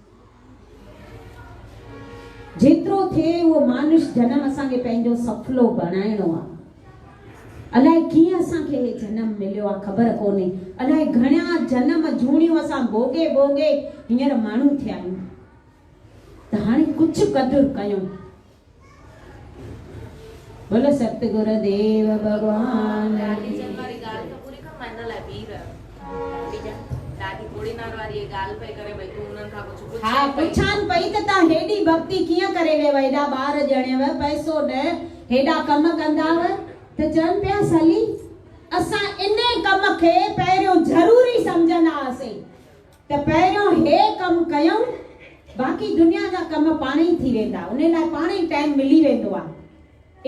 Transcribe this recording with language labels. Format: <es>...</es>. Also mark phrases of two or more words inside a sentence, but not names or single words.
<sd>जेतिरो थिए उहो मानुष जनम असांखे पंहिंजो सफलो बणाइणो आहे। अलाए कीअं असांखे हे जनम मिलियो आहे ख़बर कोन्हे। अलाए घणा जनम जूणियूं असां भोगे भोगे हींअर माण्हू थिया आहियूं, त हाणे कुझु क़दुरु कयूं। बोलो सतगुरु देव भगवान। हाँ पुछान पई त तव्हां हेॾी भक्ति कीअं करे वियव, हेॾा ॿार ॼणियव, पैसो न, हेॾा कम कंदाव, त चवनि पिया साली असां इन कम खे पहिरियों ज़रूरी सम्झंदा हुआसीं, त पहिरियों हे कम कयूं, बाक़ी दुनिया जा कम पाण ई थी वेंदा, उन लाइ पाण ई टाइम मिली वेंदो आहे।</sd>